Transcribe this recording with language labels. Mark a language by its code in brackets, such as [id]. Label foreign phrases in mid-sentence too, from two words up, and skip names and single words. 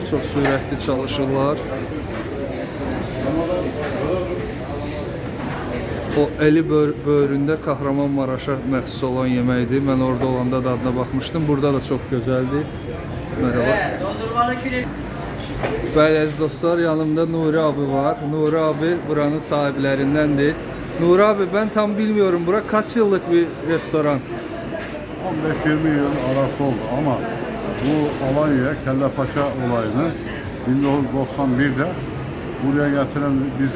[az] Çox sürətli çalışırlar. O eli böyründə Kahramanmaraşa məxsus olan yeməkdir. Mən orada olanda da adına baxmışdım. Burada da çox gözəldir. Merhaba. Bəli əziz dostlar, yanımda Nuri abi var. Nuri abi buranın sahiblərindəndir. [tr] Nuri abi, ben tam bilmiyorum, bura kaç yıllık bir restoran? 15-20 yıl arası oldu ama bu Alanya Kelle Paça olayını 1991'de buraya getiren biziz.